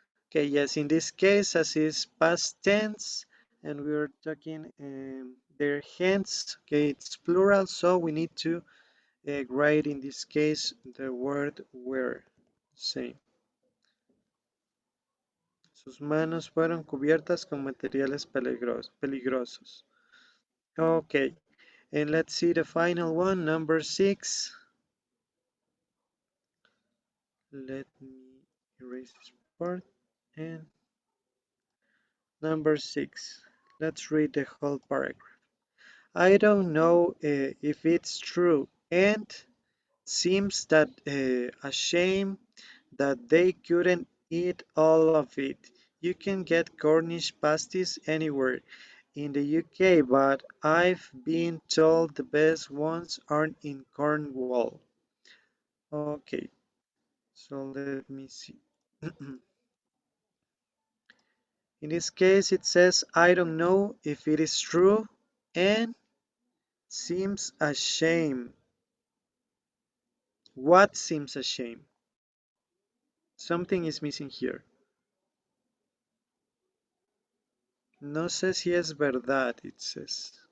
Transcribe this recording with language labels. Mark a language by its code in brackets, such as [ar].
[en] Okay, yes, in this case, as is past tense, and we're talking their hands, okay, it's plural, so we need to write in this case the word were. Same. [es] Sus manos fueron cubiertas con materiales peligrosos. [en] Okay, and let's see the final one, number 6. Let me erase this part. And number 6. Let's read the whole paragraph. I don't know if it's true, and seems that a shame that they couldn't eat all of it. You can get Cornish pasties anywhere in the UK, but I've been told the best ones aren't in Cornwall. Okay, so let me see. In this case, it says, I don't know if it is true and seems a shame. What seems a shame? Something is missing here. [es] No sé si es verdad, [en] it says.